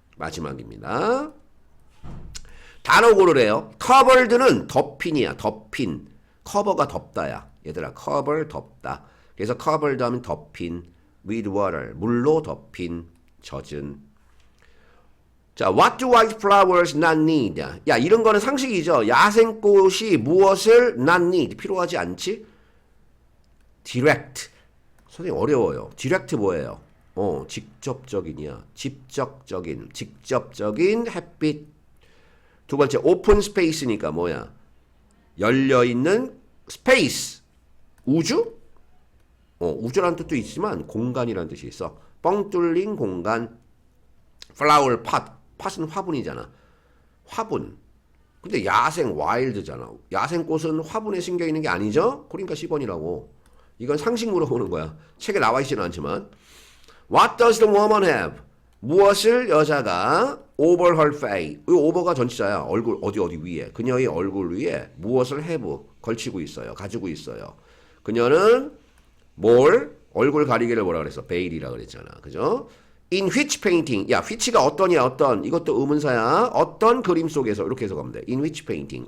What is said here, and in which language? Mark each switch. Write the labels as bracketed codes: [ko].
[ko] 마지막입니다. 단어 고르래요. covered는 덮인이야. 덮인. 커버가 덮다야. 얘들아, cover 덮다. 그래서 covered 하면 덮인, [en] with water [ko] 물로 덮인, 젖은. [en] 자, what do white flowers not need? [ko] 야, 이런 거는 상식이죠. 야생꽃이 무엇을 [en] not need? [ko] 필요하지 않지? direct. 선생님 어려워요. direct 뭐예요? 직접적인이야. 직접적인 햇빛. 두 번째, open space니까 뭐야? 열려있는 스페이스. 우주? 우주라는 뜻도 있지만 공간이라는 뜻이 있어. 뻥 뚫린 공간. flower pot. 팟은 화분이잖아. 화분. 근데 야생 와일드잖아. 야생꽃은 화분에 심겨 있는 게 아니죠? 그러니까 10번이라고. 이건 상식 물어보는 거야. 책에 나와 있지는 않지만. [en] What does the woman have? [ko] 무엇을 여자가 [en] over her face. [ko] 이 over가 전치사야. 얼굴 어디 위에. 그녀의 얼굴 위에 무엇을 have 걸치고 있어요. 가지고 있어요. 그녀는 뭘 얼굴 가리개를 뭐라 그랬어? 베일이라 그랬잖아. 그죠? [en] In which painting? [ko] 야, which가 어떠냐, 어떤. 이것도 의문사야. 어떤 그림 속에서. 이렇게 해서 가면 돼. [en] In which painting?